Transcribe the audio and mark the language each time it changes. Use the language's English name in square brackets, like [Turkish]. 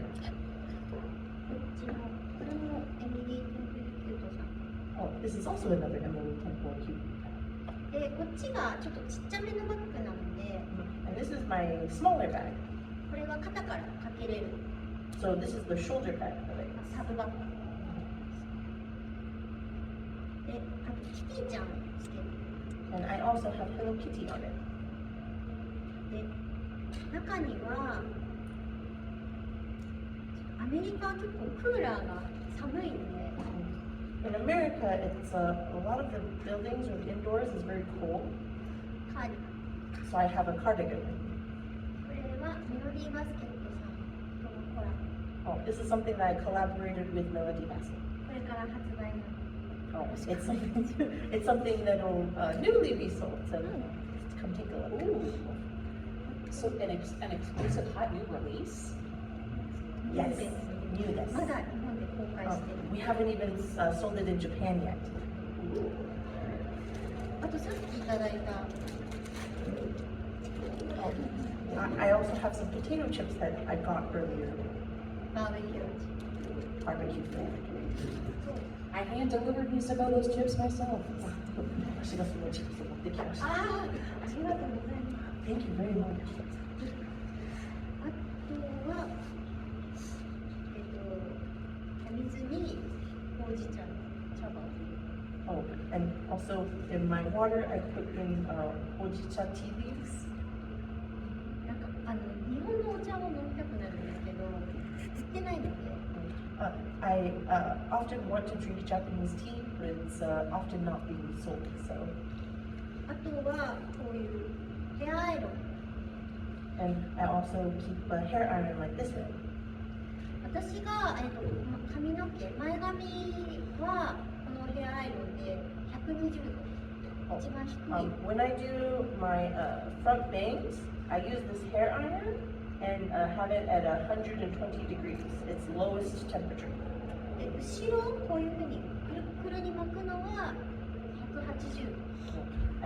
[Japanese] こっちのこれもエミリー・テンプルキュートさん。 [English] Oh, this is also another Emily Temple cute bag. [Japanese] で、こっちがちょっとちっちゃめのバッグなので、 [English] And this is my smaller bag. [Japanese] これは肩からかけれる [English] So this is the shoulder bag of it. [Japanese] サブバッグ。で、あとキティちゃんをつける。 [English] And I also have Hello Kitty on it. [Japanese] で、中にはアメリカは結構クーラーが寒いんで、 [English] In America, it's a lot of the buildings or indoors is very cold. [Japanese] カーディ [English] So I have a cardigan. [Japanese] これはメロディーバスケットさんとのコラボ。 [English] Oh, this is something that I collaborated with Melody Basket. [Japanese] これから発売になる。 [English] Oh, it's something that'll newly be sold. So come take a look. Ooh. So an exclusive hot new release? Yes, new this. [Japanese] まだ日本で公開してる。 [English] We haven't even sold it in Japan yet. [Japanese] あとさっきいただいた [English] I also have some potato chips that I got earlier. [Japanese] バーベキュー。 [English] Barbecue flavored. I hand delivered Misako those chips myself. [Japanese] 私がそのチップスを持ってきました。ああ、ありがとうございます。 [English] Thank you very much. [Japanese] あとは、お水にほうじ茶の茶葉を入れる。 [English] Oh, and also in my water, I put in hojicha tea leaves. [Japanese] なんか日本のお茶を飲みたくなるんですけど、売ってないので、 [English] I often want to drink Japanese tea, but it's often not being sold. So, [Japanese] あとはこういうヘアアイロン。 [English] and I also keep a hair iron like this one. [Japanese] 私が、髪の毛、前髪はこのヘアアイロンで120度、一番低い。 [English] When I do my front bangs, I use this hair iron and have it at 120 degrees. It's lowest temperature. [Japanese] で後ろをこういうふうにくるくるに巻くのは180度。